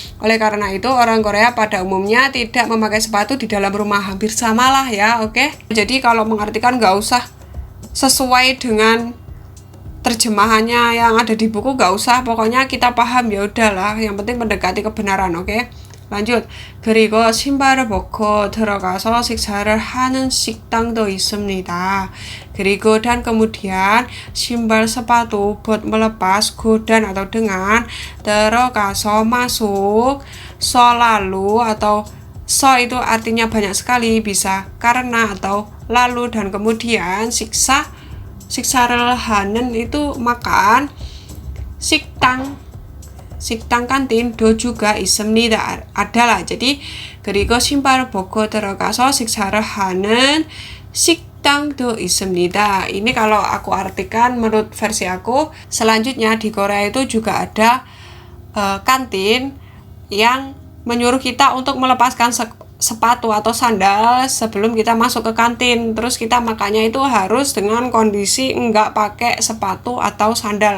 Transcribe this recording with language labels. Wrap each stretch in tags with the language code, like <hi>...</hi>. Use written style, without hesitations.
<id>Oleh karena itu, orang Korea pada umumnya tidak memakai sepatu di dalam rumah. Hampir samalah ya, oke? Jadi kalau mengartikan nggak usah sesuai dengan terjemahannya yang ada di buku, nggak usah. Pokoknya kita paham ya udahlah. Yang penting mendekati kebenaran, oke? lanjut.</id> <ko>그리고 신발을 벗고 들어가서 식사를 하는 식당도 있습니다. 그리고</ko> <id>dan kemudian</id> <ko>신발</ko> <id>sepatu buat melepas dan atau dengan</id> <ko>ter어가서</ko> <id>masuk selalu atau so itu artinya banyak sekali, bisa karena atau lalu dan kemudian</id> <ko>식사를 하는</ko> <id>itu makan,</id> <ko>식당</ko> <id>kantin do juga</id> <ko>있습니다</ko> <id>adalah. Jadi</id> <ko>그리고 신발을 벗고 들어가서 식사를 하는 식당도 있습니다.</ko> <id>Ini kalau aku artikan menurut versi aku. Selanjutnya di Korea itu juga ada kantin yang menyuruh kita untuk melepaskan sepatu atau sandal sebelum kita masuk ke kantin. Terus kita makannya itu harus dengan kondisi enggak pakai sepatu atau sandal.</id>